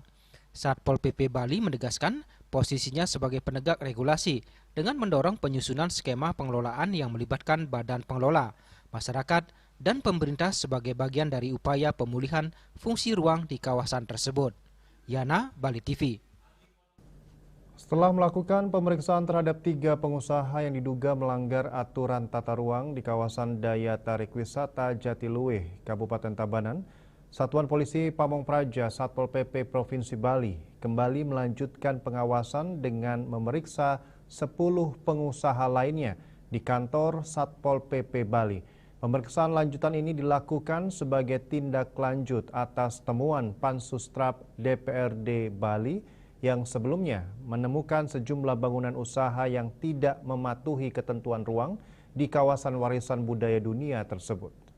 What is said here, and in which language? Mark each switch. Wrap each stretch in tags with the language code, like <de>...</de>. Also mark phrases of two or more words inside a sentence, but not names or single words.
<id>Satpol PP Bali menegaskan posisinya sebagai penegak regulasi dengan mendorong penyusunan skema pengelolaan yang melibatkan badan pengelola, masyarakat, dan pemerintah sebagai bagian dari upaya pemulihan fungsi ruang di kawasan tersebut. Yana, Bali TV. Setelah melakukan pemeriksaan terhadap 3 pengusaha yang diduga melanggar aturan tata ruang di kawasan Daya Tarik Wisata Jatiluwih, Kabupaten Tabanan, Satuan Polisi Pamong Praja Satpol PP Provinsi Bali kembali melanjutkan pengawasan dengan memeriksa 10 pengusaha lainnya di kantor Satpol PP Bali. Pemeriksaan lanjutan ini dilakukan sebagai tindak lanjut atas temuan Pansus-Trap DPRD Bali yang sebelumnya menemukan sejumlah bangunan usaha yang tidak mematuhi ketentuan ruang di kawasan warisan budaya dunia tersebut.</id>